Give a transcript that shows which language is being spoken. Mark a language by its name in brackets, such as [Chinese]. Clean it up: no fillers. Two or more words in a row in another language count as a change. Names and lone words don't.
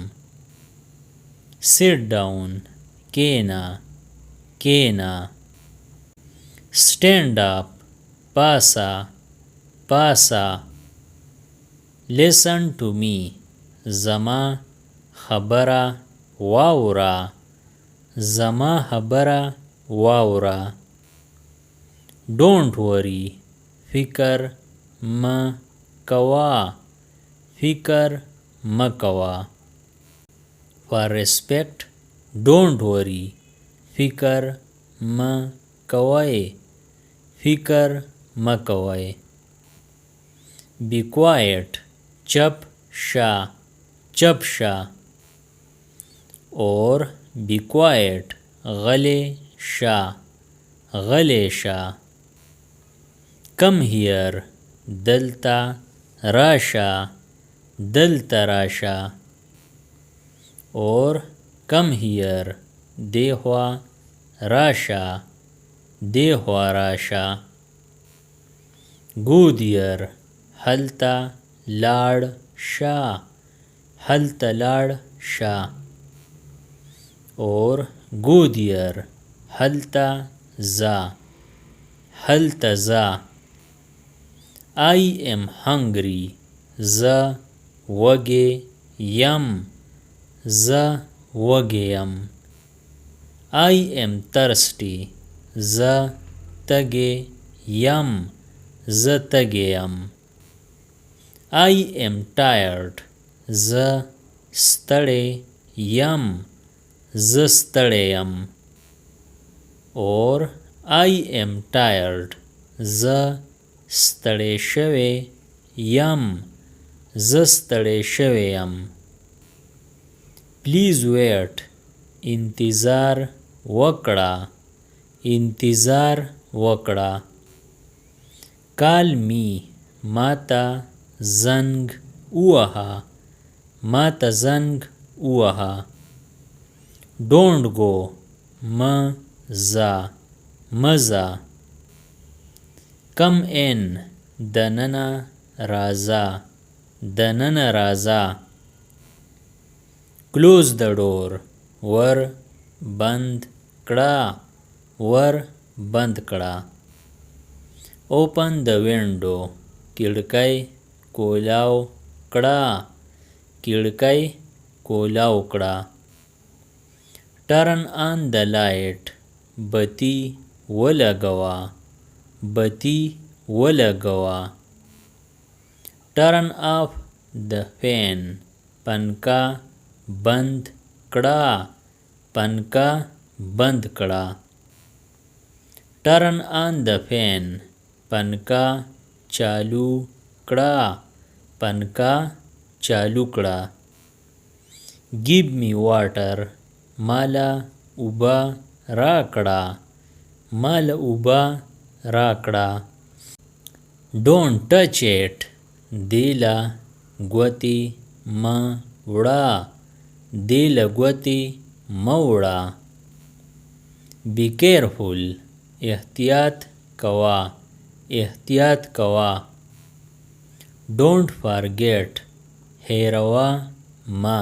[English] Sit down. [Pashto] کېنه کېنه. [English] Stand up. [Pashto] پاسه پاسه. [English] Listen to me. [Pashto] زما خبره واوره زما خبره واوره. [English] Don't worry. [Pashto] فکر مه کوه فکر مه کوه. [English] For respect. Don't worry. [Pashto] فکر مه کوئ فکر مه کوئ. [English] Be quiet. [Pashto] چپ شه چپ شه. [English] Or be quiet. [Pashto] غلی شه غلی شه. [English] Come here. [Pashto] دلته راشه دلته راشه. [English] Or come here. [Pashto] دی خوا راشه دی خوا راشه. [English] Go there. [Pashto] هلته لاړ شه هلته لاړ شه. [English] Or go there. [Pashto] هلته ځه هلته ځه. [English] I am hungry. [Pashto] زه وږی یم زه وږی یم. [English] I am thirsty. [Pashto] زه تږی یم زه تږی یم. [English] I am tired. [Pashto] زه ستړی یم زه ستړی یم. [English] Or I am tired. [Pashto] زه ستړی شوی یم زه ستړی شوی یم. [English] Please wait. [Pashto] انتظار وکړه انتظار وکړه. [English] Call me. [Pashto] ماته زنګ ووهه ماته زنګ ووهه. [English] Don't go. [Pashto] مه ځه مه ځه. [English] Come in. [Pashto] دننه راځه دننه راځه. [English] Close the door. [Pashto] ور بند کړه ور بند کړه. [English] open the window [Pashto] کړکۍ کولاو کړه. کړکۍ کولاو کړه. [English] turn on the light [Pashto] بتی ولګوه. بتی ولګوه. [English] turn off the fan [Pashto] پنکا بند کړه. پنکا بند کړه. [English] turn on the fan [Pashto] پنکا چالو کړه. پنکا چالو کړه. [English] give me water [Pashto] مالا اوبه راکړه. مالا اوبه راکړه. [English] don't touch it [Pashto] دیله ګوتې مه وړه. دیله ګوتې مه وړه. [English] be careful [Pashto] احتیاط کوه. احتیاط کوه. [English] don't forget [Pashto] هیروه مه.